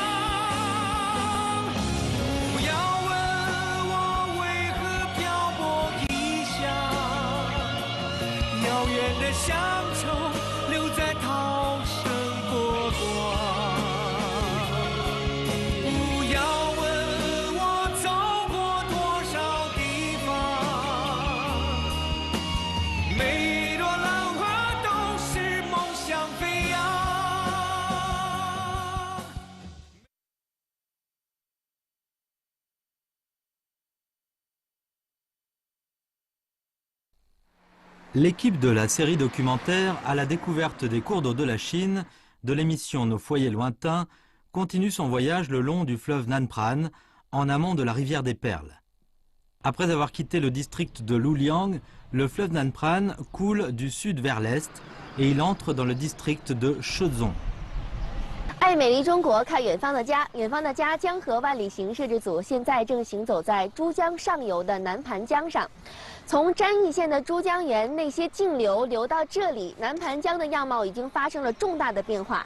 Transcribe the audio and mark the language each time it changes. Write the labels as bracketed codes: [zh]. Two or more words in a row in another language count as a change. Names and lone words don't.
[zh] 不要问我为何漂泊异乡，遥远的乡愁留在涛声波光。不要问我走过多少地方，每一朵浪花都是梦想飞扬。 [fr] L'équipe de la série documentaire à la découverte des cours d'eau de la Chine, de l'émission Nos foyers lointains, continue son voyage le long du fleuve Nan Pran, en amont de la rivière des Perles. Après avoir quitté le district de Luliang, le fleuve Nan Pran coule du sud vers l'est et il entre dans le district de Shezong. [zh] 爱美丽中国，看远方的家。远方的家江河万里行摄制组现在正行走在珠江上游的南盘江上。从沾益县的珠江源那些径流流到这里，南盘江的样貌已经发生了重大的变化。